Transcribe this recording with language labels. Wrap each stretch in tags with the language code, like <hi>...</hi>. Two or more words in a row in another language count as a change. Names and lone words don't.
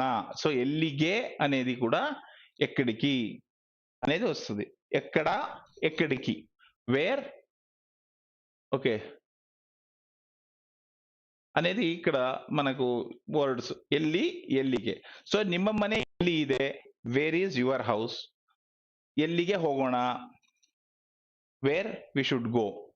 <te>సో ఎల్లిగే అనేది కూడా ఎక్కడికి అనేది వస్తుంది. ఎక్కడ, ఎక్కడికి, వేర్. ఓకే అనేది ఇక్కడ మనకు వర్డ్స్</te> <kn>ಎಲ್ಲಿ ಎಲ್ಲಿಗೆ. సో ನಿಮ್ಮ ಮನೆ ಎಲ್ಲಿ ಇದೆ?</kn> <en>Where is your house?</en> <kn>ಎಲ್ಲಿಗೆ ಹೋಗೋಣ,</kn> <en>where we should go.</en>